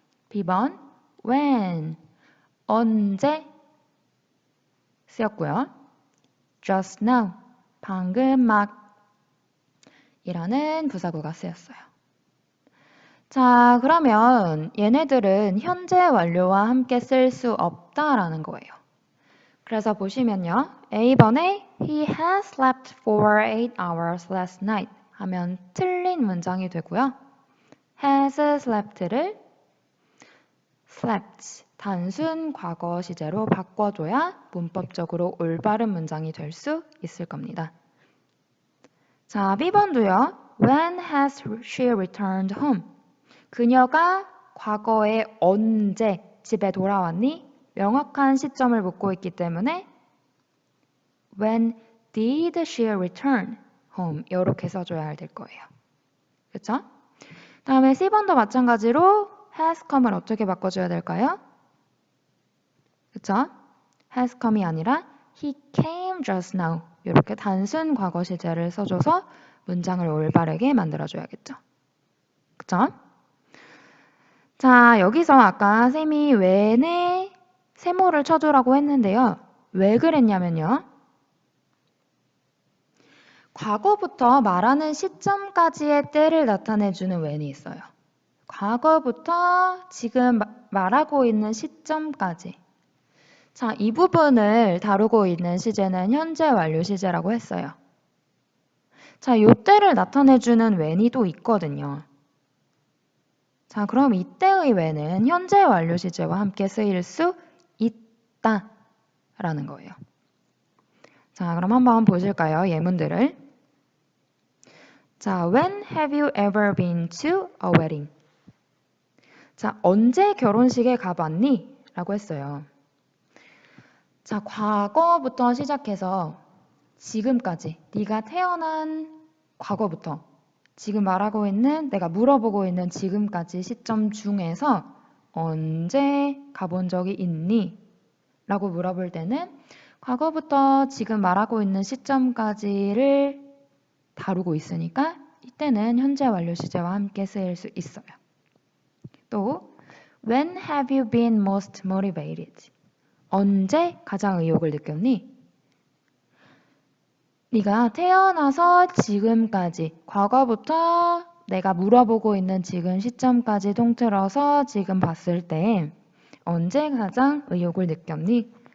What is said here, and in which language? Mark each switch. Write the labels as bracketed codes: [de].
[ko] B번 when 언제 쓰였고요. [en] just now [ko] 방금 막 이라는 부사구가 쓰였어요. 자, 그러면 얘네들은 현재 완료와 함께 쓸 수 없다라는 거예요. 그래서 보시면요. A번에 [en] He has slept for 8 hours last night [ko] 하면 틀린 문장이 되고요. has slept를 slept 단순 과거 시제로 바꿔줘야 문법적으로 올바른 문장이 될 수 있을 겁니다. 자, B번도요. [en] When has she returned home? [ko] 그녀가 과거에 언제 집에 돌아왔니? 명확한 시점을 묻고 있기 때문에 [en] When did she return home? [ko] 이렇게 써줘야 될 거예요. 그렇죠? 다음에 C번도 마찬가지로 has come을 어떻게 바꿔줘야 될까요? 그쵸? [en] has come [ko] 이 아니라 [en] he came just now. [ko] 이렇게 단순 과거 시제를 써줘서 문장을 올바르게 만들어줘야겠죠. 그쵸? 자, 여기서 아까 쌤이 when에 세모를 쳐주라고 했는데요. 왜 그랬냐면요. 과거부터 말하는 시점까지의 때를 나타내주는 when이 있어요. 과거부터 지금 말하고 있는 시점까지. 자, 이 부분을 다루고 있는 시제는 현재 완료 시제라고 했어요. 자, 요 때를 나타내주는 when이 또 있거든요. 자, 그럼 이때의 when은 현재 완료 시제와 함께 쓰일 수 있다라는 거예요. 자, 그럼 한번 보실까요? 예문들을. [en] 자, when have you ever been to a wedding? [ko] 자, 언제 결혼식에 가봤니? 라고 했어요. 자, 과거부터 시작해서 지금까지 네가 태어난 과거부터 지금 말하고 있는 내가 물어보고 있는 지금까지 시점 중에서 언제 가본 적이 있니? 라고 물어볼 때는 과거부터 지금 말하고 있는 시점까지를 다루고 있으니까 이때는 현재 완료 시제와 함께 쓰일 수 있어요. [en] 또 when have you been most motivated? [ko] 언제 가장 의욕을 느꼈니? 네가 태어나서 지금까지, 과거부터 내가 물어보고 있는 지금 시점까지 통틀어서 지금 봤을 때 언제 가장 의욕을 느꼈니?